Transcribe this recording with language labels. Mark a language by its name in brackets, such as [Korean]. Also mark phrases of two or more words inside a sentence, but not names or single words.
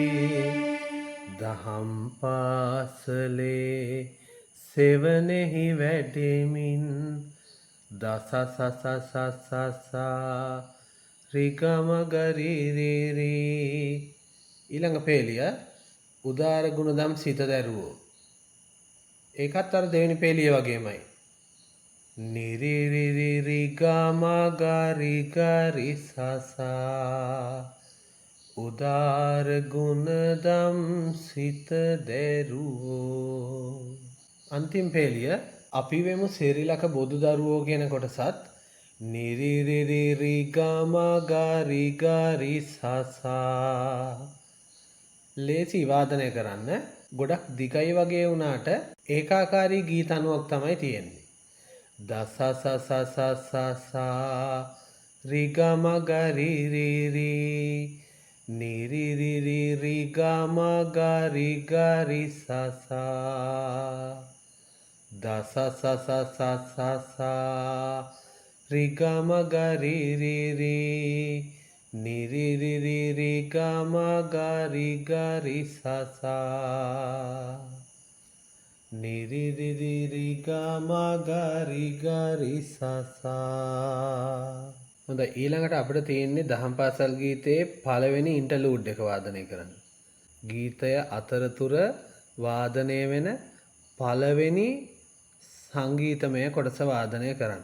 [Sinhala] දහම් පාසලේ සෙවණෙහි වැඩිමින් දස ස ස ස ස ස රි ග ම ග රි රි රි ඊළඟ පේලිය උදාර ගුණදම් සිත දැරුවෝ ඒකත් අර දෙවෙනි පේලිය වගේමයි ni ri ri ri ri ග ම ග ri ග ri ස ස උදාර ගුණදම් සිත දැරුවෝ අන්තිම පේලිය අපි වෙමු සිරිලක බොදු දරුවෝ කියන කොටසත් ni ri ri ri ri ග ම ග ri ග ri ස ස ලේසි වාදනය කරන්න ගොඩක් දිගයි වගේ වුණාට ඒකාකාරී ගීත අනුවක් තමයි තියෙන්නේ දස ස ස ස ස ස රි ග ම ග රි රි රි ni ri ri ri ri ග ම ග ri ග ri ස ස දස ස ස ස ස ස රි ග ම ග රි රි රි ni ri ri ri ri ග ම ග ri ග ri ස ස ni ri ri ri ri ග ම ග ri ග ri ස ස හොඳයි ඊළඟට අපිට තියෙන්නේ දහම් පාසල් ගීතයේ පළවෙනි ඉන්ටර්ලූඩ් එක වාදනය කරන්න. ගීතය අතරතුර වාදනය වෙන පළවෙනි සංගීතමය කොටස වාදනය කරන්න.